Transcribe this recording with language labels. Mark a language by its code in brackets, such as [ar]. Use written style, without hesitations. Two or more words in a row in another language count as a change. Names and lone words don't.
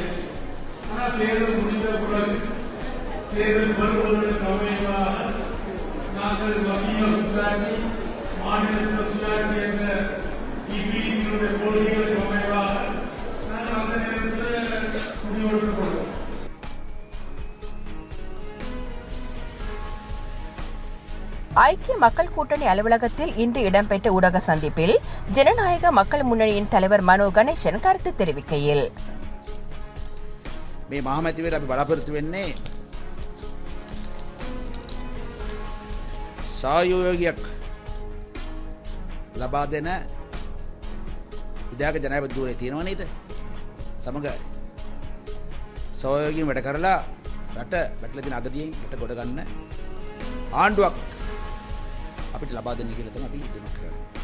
[ta] ஆனால் தேர்தல் முடிந்த பிறகு தேர்தல் வருவதற்கு அமைவாக நாங்கள் மத்திய கூட்டாட்சி, மாநில சுயாட்சி என்ற இப்பிரிவினுடைய கொள்கைகளுக்கு அமைவாக நாங்கள் அந்த நேரத்தில் முடிவெடுத்துக் கொள்வோம். ஐக்கிய மக்கள் கூட்டணி அலுவலகத்தில் இன்று இடம்பெற்ற ஊடக சந்திப்பில் ஜனநாயக மக்கள் முன்னணியின் தலைவர் மனோ கணேசன் கருத்து தெரிவிக்கையில், [si] මේ මහමැතිවරයා අපි බලාපොරොත්තු වෙන්නේ සහයෝගයක් ලබා දෙන විධායක ජනාධිපති ධූරය තියෙනව නේද? සමග සහයෝගයෙන් වැඩ කරලා රට වැටලා තියෙන අගතියෙන් රට ගොඩ ගන්න ආණ්ඩුවක් අපිට ලබා දෙන්න කියලා තමයි අපි ඉල්ලීමක් කරන්නේ.